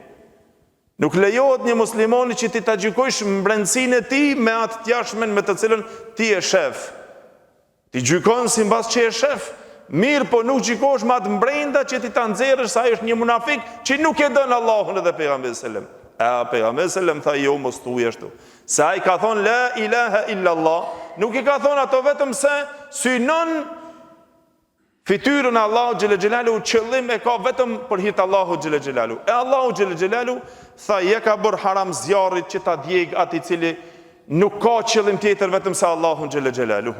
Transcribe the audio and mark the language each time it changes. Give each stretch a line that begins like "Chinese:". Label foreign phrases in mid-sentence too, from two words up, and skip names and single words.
Albanian: Nuk lejohet një muslimani që ti ta gjykojsh brendësinë e tij me atë të jashtmen me të cilën ti e shef. Ti gjykon sipas që e shef, mirë, po nuk gjykosh me atë brenda që ti ta nxjerrësh se ai është një munafik që nuk e don Allahun edhe pejgamberin
Arabic: صلى الله عليه وسلم.
Albanian: Pejgamberi sallallahu tha jo mos thuaj ashtu. Se ai ka thonë
Arabic: لا إله إلا الله,
Albanian: nuk i ka thonë ato vetëm se synon fytyrën e Allahu
Arabic: جل جلاله,
Albanian: qëllim e ka vetëm për hir të Allahu
Arabic: جل جلاله.
Albanian: E Allahu
Arabic: جل جلاله
Albanian: tha je ka bër haram zjarrit që ta djeg atë i cili nuk ka qëllim tjetër vetëm se Allahu
Arabic: جل جلاله.